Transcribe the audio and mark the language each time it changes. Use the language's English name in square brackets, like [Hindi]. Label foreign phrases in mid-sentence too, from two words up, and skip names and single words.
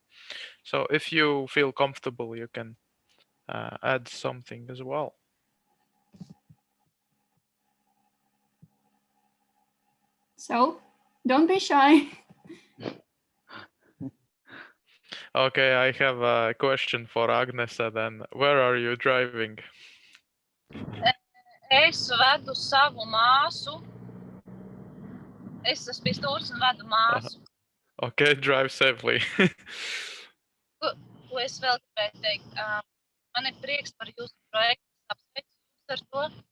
[English] So if you feel comfortable, you can add something as well. So don't be shy. Okay, I have a question for Agnese then. Where are you driving? [Latvian] Es vedu savu māsu. Es esmu pie stūres un vedu māsu. [English] Okay, drive safely. [Latvian] Ko es vēl gribēju teikt? Man ir prieks par jūsu projektu. Apsveicu jūs ar to.